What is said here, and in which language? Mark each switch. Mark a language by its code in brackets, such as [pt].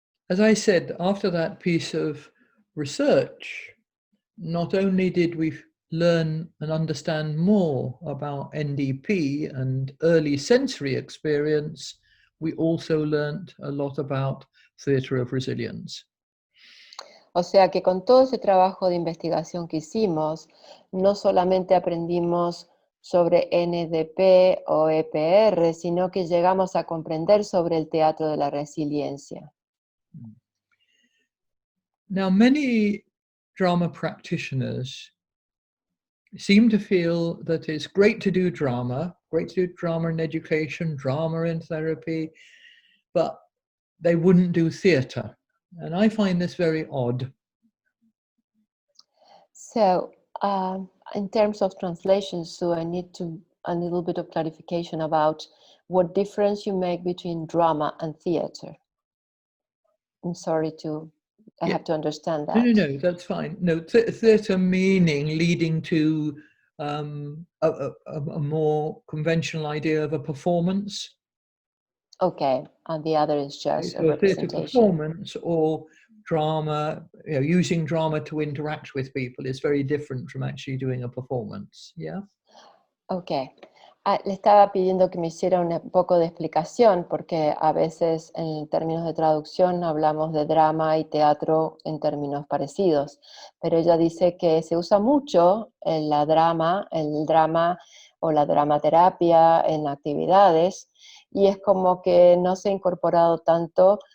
[en] As I said, after that piece of research, not only did we learn and understand more about NDP and early sensory experience, we also learned a lot about theatre of resilience. [es] O sea que con todo ese trabajo de investigación que hicimos, no solamente aprendimos sobre NDP o EPR, sino que llegamos a comprender sobre el teatro de la resiliencia. [en] Now, many drama practitioners seem to feel that it's great to do drama in education, drama in therapy, but they wouldn't do theatre. And I find this very odd. So, in terms of translation, Sue, I need a little bit of clarification about what difference you make between drama and theatre. I'm sorry I have to understand that. No, that's fine. No, theatre meaning leading to a more conventional idea of a performance. Okay, and the other is just a theatre representation. Performance or drama, using drama to interact with people is very different from actually doing a performance. Yeah. Okay. [es] Le estaba pidiendo que me hiciera un poco de explicación, porque a veces en términos de traducción hablamos de drama y teatro en términos parecidos, pero ella dice que se usa mucho el drama o la dramaterapia en actividades, y es como que no se ha incorporado tanto